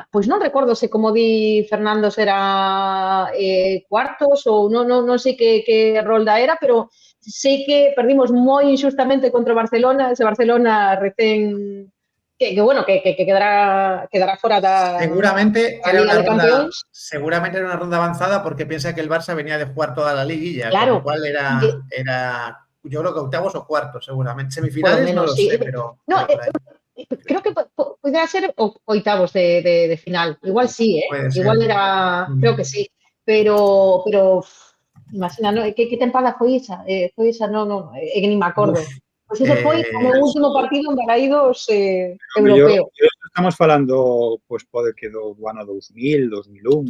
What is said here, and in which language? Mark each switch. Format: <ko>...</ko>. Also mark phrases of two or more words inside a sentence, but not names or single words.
<gl>Pois non recordo se, como di Fernando, se era cuartos ou non sei que rolda era, pero sei que perdimos moi injustamente contra o Barcelona, ese Barcelona recén... Que quedará fora da seguramente Liga de Campeóns.</gl> <es>Seguramente era una ronda avanzada porque piensa que el Barça venía de jugar toda la liguilla, claro. Con lo cual era yo creo que octavos o cuartos seguramente. Semifinales menos, no lo sé, pero... No, creo que podría ser oitavos de final. Igual sí, igual era... Creo que sí. Pero imagina, ¿no?</es> <gl>¿Qué tempada foi esa? Foi esa, no, que ni me acordo. Pois ese foi o último partido en Balaídos europeo. Estamos falando, pois pode que do ano 2000, 2001.</gl>